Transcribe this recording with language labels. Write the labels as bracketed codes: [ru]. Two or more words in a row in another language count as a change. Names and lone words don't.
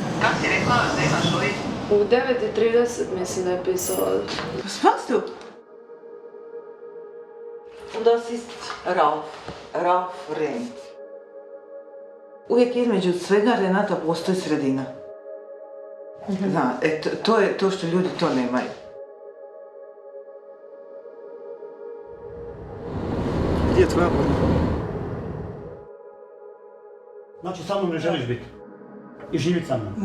[hr] ti rekla da imaš ovaj? U 9:30 mislim da je pisala. [de] Was machst du? Und das ist Ralf Rehn. [hr] Uvijek između svega Renata postoji sredina. Zna, to je to što ljudi to nemaju. Gdje je tvoja borba? Znači, sa mnom ne želiš biti i živjeti sa mnom.